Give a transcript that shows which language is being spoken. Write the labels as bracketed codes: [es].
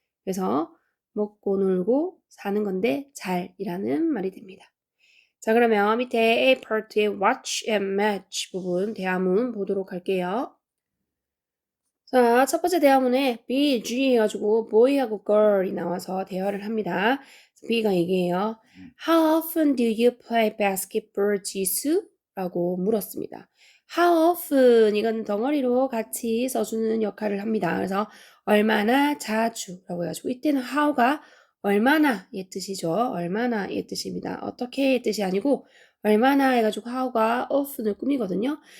[ko] 그래서 먹고 놀고 사는 건데 잘이라는 말이 됩니다. 자, 그러면 밑에 A 파트의 watch and match 부분 대화문 보도록 할게요. 자, 첫 번째 대화문에 B, G 해가지고 boy하고 girl이 나와서 대화를 합니다. B가 얘기해요. [en] How often do you play basketball, 지수? [ko] 라고 물었습니다. [en] How often [ko] 이건 덩어리로 같이 써주는 역할을 합니다. 그래서 얼마나 자주 라고 해가지고 이때는 how가 얼마나 의 뜻이죠. 얼마나 의 뜻입니다. 어떻게의 뜻이 아니고 얼마나 해가지고 how가 often을 꾸미거든요.